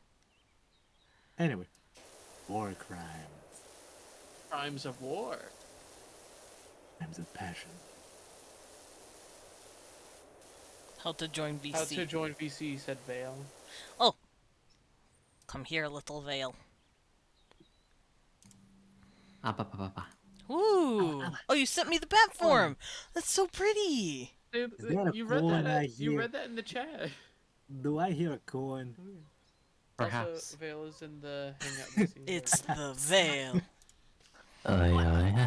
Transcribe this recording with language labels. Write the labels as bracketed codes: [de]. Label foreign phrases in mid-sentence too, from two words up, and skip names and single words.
[en] Anyway. War crimes. Crimes of war. Crimes of passion. How to join VC. How to join VC, said Vale. Come here, little Vale. Ah, ba, ba, ba, ba. Ooh. Oh, you sent me the bat form. That's so pretty. Dude, Is there a you read coin that. I You hear? read that in the chat. Do I hear a coin? Perhaps. Also, Vale is in the hangout VC. It's the Vale. Oh, yeah.